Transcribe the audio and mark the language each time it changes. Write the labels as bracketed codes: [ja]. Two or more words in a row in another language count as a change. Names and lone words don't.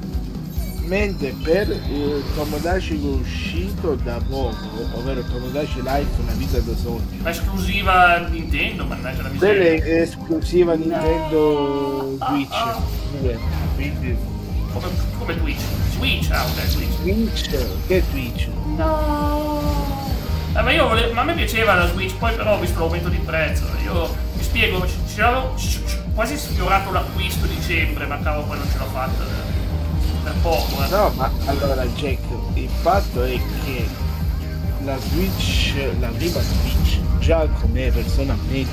[it] Mentre per il Tomodachi che è uscito da poco, ovvero Tomodachi Life Una vita da sogno, Ma esclusiva Nintendo, mannaggia la quella miseria. è esclusiva Nintendo Switch. Quindi Come Twitch? Switch, ok, Switch. Switch, che Twitch? No! Ma io volevo, ma a me piaceva la Switch, poi però ho visto l'aumento di prezzo. Io mi spiego, ci avevo quasi sfiorato l'acquisto a dicembre, ma cavolo poi non ce l'ho fatta. Per poco, No, ma allora Jack, il fatto è che la Switch, la prima Switch, già come personalmente,